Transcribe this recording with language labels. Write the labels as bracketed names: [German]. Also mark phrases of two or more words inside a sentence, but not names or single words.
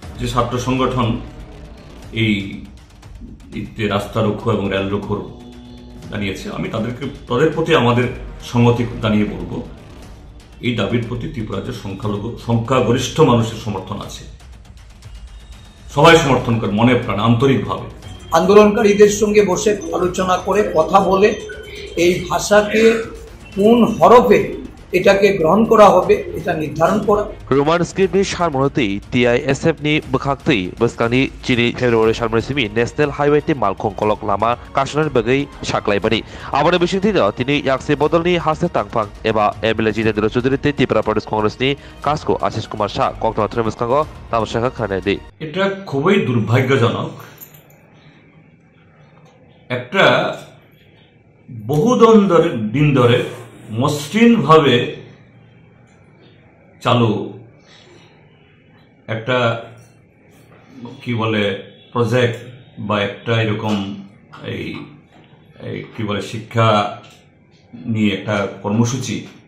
[Bangla] যে ছাত্র সংগঠন এই রাস্তা রুখো এবং রেল রুখো জানিয়েছে, আমি তাদের প্রতি আমাদের সংহতি জানিয়ে বলব, এই দাবির প্রতি ত্রিপুরার সংখ্যাগরিষ্ঠ মানুষের সমর্থন আছে। সবাই সমর্থন করে মনে প্রাণে আন্তরিকভাবে। আন্দোলনকারীদের সঙ্গে বসে আলোচনা করে কথা বলে এই ভাষাকে কোন হরফে এটাকে গ্রহণ করা হবে এটা নির্ধারণ করা। [Kok Borok] रोमान स्क्रिप्टनि सारमनति TISFनि बखाक्तै बस्कानि चिनि फेब्रुवारि सारमनसिमि [English] national highway [Kok Borok] मालखं कलक लामा काशनानि बगै साख्लायबानि आबादनि बिसिंथिनो तिनि याक्से बदलनि हासे तांफां एबा एमएलए जितेन्द्र चौधुरी त्रिपुरा प्रदेश कांग्रेसनि कासको आशिष कुमार शाह कक्टमा थ्रेमस्कांगो तामशाखा खानायदि। [Bangla] এটা খুবই দুর্ভাগ্যজনক। একটা বহুদিন ধরে মসৃণভাবে চালু একটা কি বলে প্রজেক্ট বা একটা এরকম এই কি বলে শিক্ষা নিয়ে একটা কর্মসূচি